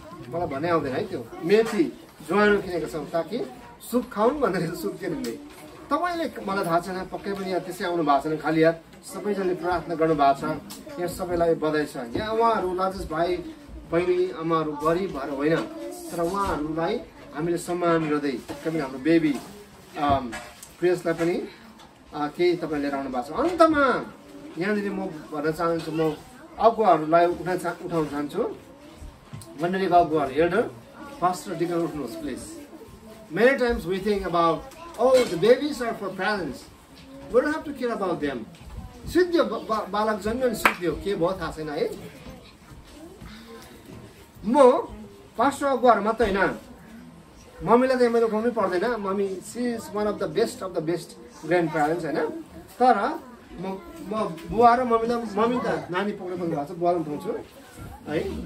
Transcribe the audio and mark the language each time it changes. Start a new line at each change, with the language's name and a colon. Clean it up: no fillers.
Nepali: मलाई भने आउँदैन है त्यो मेथी ज्वानो किनेका छौँ ताकि सुप खाउन् भनेर सुप किन्ने तपाईँले मलाई थाहा छैन पक्कै पनि यहाँ त्यसै आउनु भएको छैन खाली हात सबैजनाले प्रार्थना गर्नु भएको छ यहाँ सबैलाई बधाई छ यहाँ उहाँहरू राजेश भाइ बहिनी आमाहरू गरिब भएर होइन तर उहाँहरूलाई हामीले सम्मान गर्दै किनभने हाम्रो बेबी प्रियसलाई पनि केही तपाईँ लिएर आउनु भएको छ अन्तमा यहाँनिर म भन्न चाहन्छु म अगुवाहरूलाई उठाउन चाहन्छु मण्डलीको अगुवाहरू,
English: elder, pastor, deacon,
Nepali: उठ्नुहोस्
English: please. Many times we think about, oh, the babies are for parents. We don't have to care about them.
Nepali: सिद्धियो बालक जन्म्यो अनि सिद्धियो के भयो थाहा छैन है. म पास्टर अगुवाहरू मात्रै होइन, मम्मीलाई त मैले उठाउनै पर्दैन.
English: mummy C is one of the best grand parents
Nepali: होइन. तर म बुवा र मम्मी त नानी पक्रिनु भएको छ, बुवालाई उठाउँछु है.